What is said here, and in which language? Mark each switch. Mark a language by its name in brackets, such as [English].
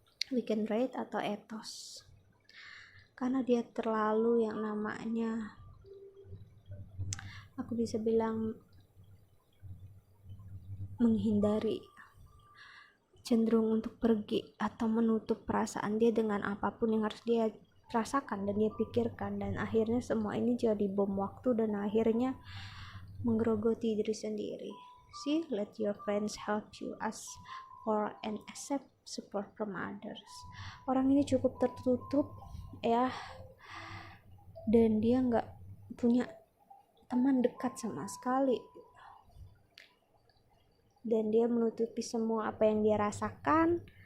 [Indonesian] Weekend rate atau ethos, karena dia terlalu yang namanya, aku bisa bilang, menghindari, cenderung untuk pergi atau menutup perasaan dia dengan apapun yang harus dia rasakan dan dia pikirkan, dan akhirnya semua ini jadi bom waktu dan akhirnya menggerogoti diri sendiri. [English] See, let your friends help you, ask for and accept support from others. [Indonesian] Orang ini cukup tertutup ya, dan dia nggak punya teman dekat sama sekali, dan dia menutupi semua apa yang dia rasakan.